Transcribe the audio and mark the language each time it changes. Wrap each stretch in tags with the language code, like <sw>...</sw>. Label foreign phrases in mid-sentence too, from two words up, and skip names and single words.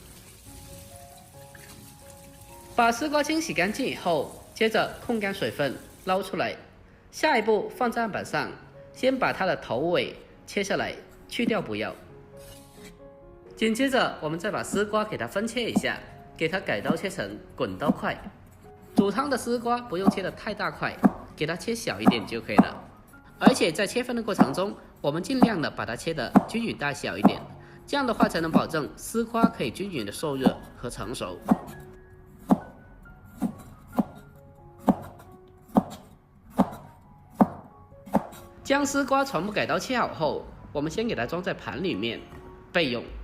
<zh>把絲瓜清洗乾淨以後，接着控乾水分撈出來，下一步放在案板上，先把它的頭尾切下來，去掉不要。緊接着我們再把絲瓜給它分切一下，給它改刀切成滾刀塊。煮湯的絲瓜不用切得太大塊，給它切小一點就可以了。而且在切分的過程中，我們盡量的把它切得均勻大小一點，這樣的話才能保證絲瓜可以均勻的受熱和成熟。將絲瓜全部改刀切好後，我們先給它裝在盤裡面備用。</zh>